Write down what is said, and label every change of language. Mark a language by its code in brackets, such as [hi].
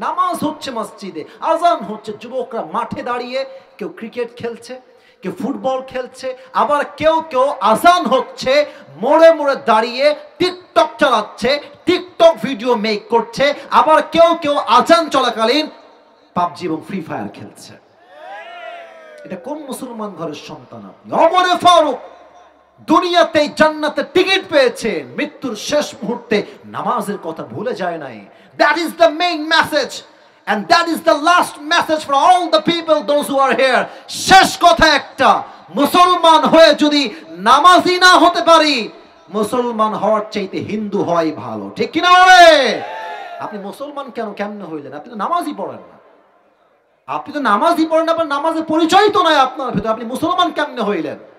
[bn] নামাজ হচ্ছে মসজিদে, আজান হচ্ছে, যুবকরা মাঠে দাঁড়িয়ে কেউ ক্রিকেট খেলছে, কেউ ফুটবল খেলছে, আবার কেউ কেউ আজান হচ্ছে মোড়ে মোড়ে দাঁড়িয়ে টিকটক চালাচ্ছে, টিকটক ভিডিও মেক করছে, আবার কেউ কেউ আজান চলাকালীন পাবজি এবং ফ্রি ফায়ার খেলছে। এটা কোন মুসলমান ঘরের সন্তান আপনি? ওমরে ফারুক দুনিয়াতে জান্নাতে টিকিট পেয়েছেন, মৃত্যুর শেষ মুহূর্তে নামাজের কথা ভুলে যায় নাই। [en] That is the main message and that is the last message for all the people those who are here. [bn] শেষ কথা একটা, মুসলমান হয়ে যদি নামাজি না হতে পারি, মুসলমান হওয়ার চাইতে হিন্দু হওয়াই ভালো, ঠিক কিনা বলে? আপনি মুসলমান কেমনে হইলেন? আপনি তো নামাজই পড়েন না, আপনি তো নামাজই পড়েন না, নামাজের পরিচয় তো নাই আপনার ভেতরে, আপনি মুসলমান কেমনে হইলেন?